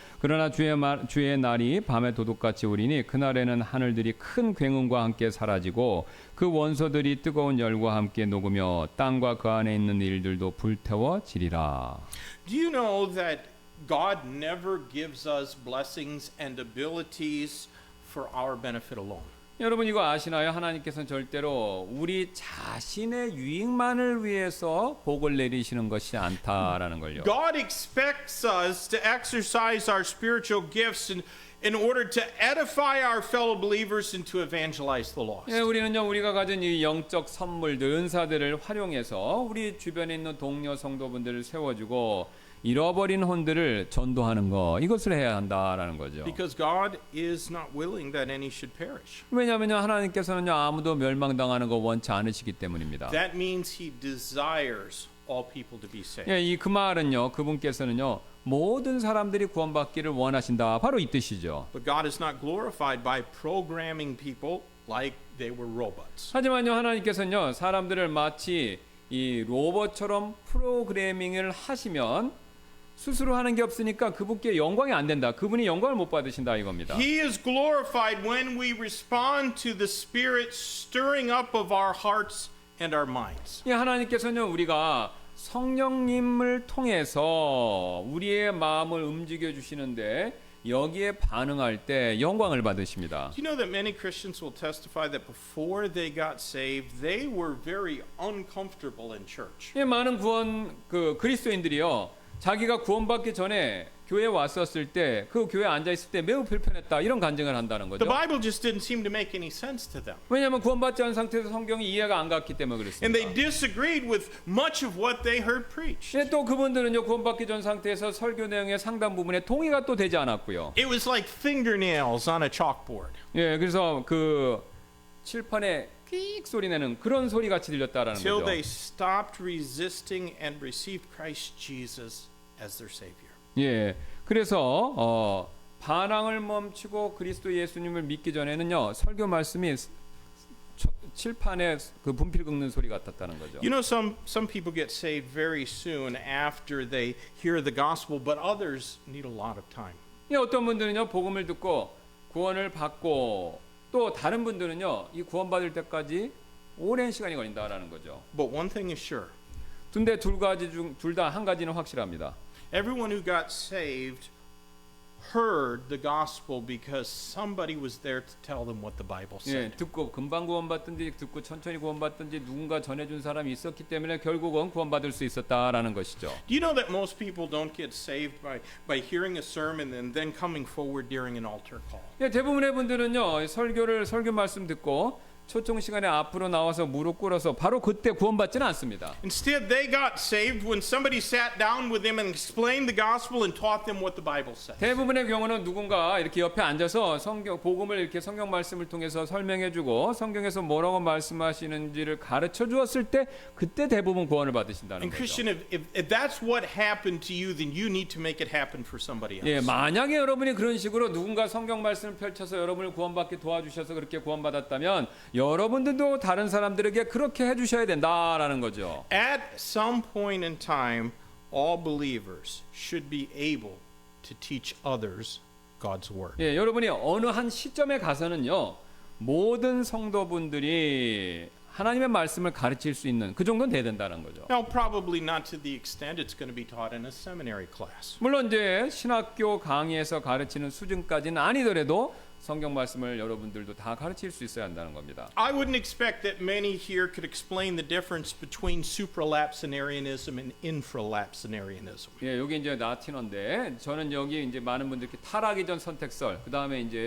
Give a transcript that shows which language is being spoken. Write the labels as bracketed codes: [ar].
[ko] 그러나 주의 날이 밤의 도둑같이 오리니 그날에는 하늘들이 큰 굉음과 함께 사라지고 그 원소들이 뜨거운 열과 함께 녹으며 땅과 그 안에 있는 일들도 불태워지리라. [en] Do you know that God never gives us blessings and abilities for our benefit alone? [ko] 여러분 이거 아시나요? 하나님께서는 절대로 우리 자신의 유익만을 위해서 복을 내리시는 것이 않다라는 걸요. [en] God expects us to exercise our spiritual gifts in order to edify our fellow believers and to evangelize the lost. [ko] 예, 우리는요, 우리가 가진 이 영적 선물들, 은사들을 활용해서 우리 주변에 있는 동료 성도분들을 세워주고 잃어버린 혼들을 전도하는 거, 이것을 해야 한다라는 거죠. [en] Because God is not willing that any should perish. [ko] 왜냐하면요, 하나님께서는요, 아무도 멸망당하는 거 원치 않으시기 때문입니다. [en] That means He desires all people to be saved. [ko] 예, 그 말은요, 그분께서는요, 모든 사람들이 구원받기를 원하신다. 바로 이 뜻이죠. [en] But God is not glorified by programming people like they were robots. [ko] 하지만요, 하나님께서는요, 사람들을 마치 이 로봇처럼 프로그래밍을 하시면 스스로 하는 게 없으니까 그분께 영광이 안 된다. 그분이 영광을 못 받으신다 이겁니다. [en] He is glorified when we respond to the Spirit stirring up of our hearts and our minds. [ko] 이 하나님께서는 우리가 성령님을 통해서 우리의 마음을 움직여 주시는데 여기에 반응할 때 영광을 받으십니다. [en] Do you know that many Christians will testify that before they got saved, they were very uncomfortable in church. [ko] 예, 많은 그리스도인들이요. 자기가 구원받기 전에 교회에 왔었을 때 그 교회에 앉아 있을 때 매우 불편했다. 이런 간증을 한다는 [en] The [ko] 거죠. [en] Bible just didn't seem to make any sense to them. [ko] 왜냐하면 구원받지 않은 상태에서 성경이 이해가 안 갔기 때문에 [en] And they [ko] 그렇습니다. [en] disagreed with much of what they heard preached. [ko] 예, 또 그분들은요 구원받기 전 상태에서 설교 내용의 상당 부분에 동의가 또 되지 않았고요. [en] It was like fingernails on a chalkboard. [ko] 예, 그래서 그 칠판에 끽 소리 내는 그런 소리 같이 들렸다라는 [en] Till [ko] 거죠. [en] they stopped resisting and received Christ Jesus as their Savior. [ko] 예, 그래서 반항을 멈추고 그리스도 예수님을 믿기 전에는요 설교 말씀이 칠판에 그 분필 긁는 소리 같았다는 거죠. [en] You know, some people get saved very soon after they hear the gospel, but others need a lot of time. [ko] 예, 어떤 분들은요 복음을 듣고 구원을 받고 또 다른 분들은요 이 구원받을 때까지 오랜 시간이 걸린다라는 거죠. [en] But one thing is sure. [ko] 근데 둘 다 한 가지는 확실합니다. [en] Everyone who got saved heard the gospel because somebody was there to tell them what the Bible [ko] 예, [en] said. [ko] 듣고 금방 구원받든지 듣고 천천히 구원받든지 누군가 전해준 사람이 있었기 때문에 결국은 구원받을 수 있었다라는 것이죠. [en] Do you know that most people don't get saved by hearing a sermon and then coming forward during an altar call? [ko] 예, 대부분의 분들은요 설교 말씀 듣고 초청 시간에 앞으로 나와서 무릎 꿇어서 바로 그때 구원받지는 않습니다. [en] Instead, they got saved when somebody sat down with them and explained the gospel and taught them what the Bible says. [ko] 대부분의 경우는 누군가 이렇게 옆에 앉아서 복음을 이렇게 성경 말씀을 통해서 설명해주고 성경에서 뭐라고 말씀하시는지를 가르쳐 주었을 때 그때 대부분 구원을 받으신다는 [en] And [ko] 거죠. [en] Christian, if that's what happened to you, then you need to make it happen for somebody else. [ko] 예, 만약에 여러분이 그런 식으로 누군가 성경 말씀을 펼쳐서 여러분을 구원받게 도와주셔서 그렇게 구원받았다면 여러분들도 다른 사람들에게 그렇게 해주셔야 된다라는 거죠. [en] At some point in time, all believers should be able to teach others God's word. [ko] 예, 여러분이 어느 한 시점에 가서는요 모든 성도분들이 하나님의 말씀을 가르칠 수 있는 그 정도는 돼야 된다는 거죠. [en] Now, probably not to the extent it's going to be taught in a seminary class. [ko] 물론 이제 신학교 강의에서 가르치는 수준까지는 아니더라도 성경 말씀을 여러분들도 다 가르칠 수 있어야 한다는 겁니다. [en] I wouldn't expect that many here could explain the difference between supralapsarianism and infralapsarianism. [ko] 예, 여기 이제 라틴어인데 저는 여기 이제 많은 분들께 타락이 전 선택설, 그다음에